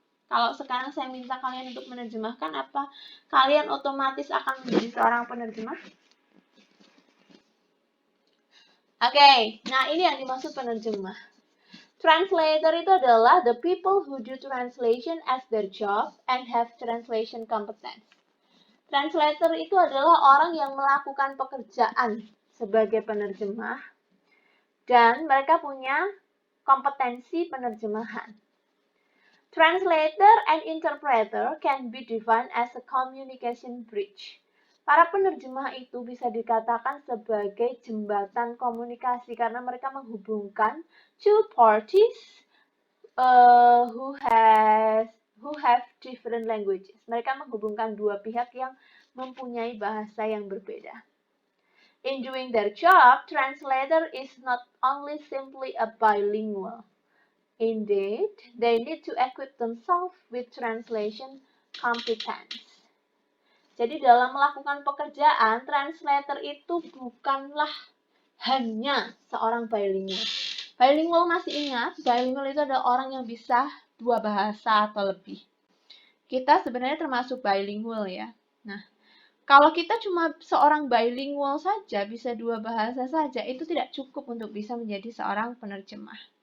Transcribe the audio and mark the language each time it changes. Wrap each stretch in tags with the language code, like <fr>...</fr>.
<id>Kalau sekarang saya minta kalian untuk menerjemahkan, apa kalian otomatis akan menjadi seorang penerjemah? Oke, nah ini yang dimaksud penerjemah.</id> <en>Translator</en> <id>itu adalah</id> <en>the people who do translation as their job and have translation competence.</en> <id>Translator itu adalah orang yang melakukan pekerjaan sebagai penerjemah dan mereka punya kompetensi penerjemahan.</id> <en>Translator and interpreter can be defined as a communication bridge.</en> <id>Para penerjemah itu bisa dikatakan sebagai jembatan komunikasi karena mereka menghubungkan</id> <en>two parties who have different languages.</en> <id>Mereka menghubungkan dua pihak yang mempunyai bahasa yang berbeda.</id> <en>In doing their job, translator is not only simply a bilingual, Indeed, they need to equip themselves with translation competence.</en> <id>Jadi dalam melakukan pekerjaan, translator itu bukanlah hanya seorang bilingual. Bilingual masih ingat, bilingual itu adalah orang yang bisa dua bahasa atau lebih. Kita sebenarnya termasuk bilingual ya. Nah, kalau kita cuma seorang bilingual saja, bisa dua bahasa saja, itu tidak cukup untuk bisa menjadi seorang penerjemah.</id>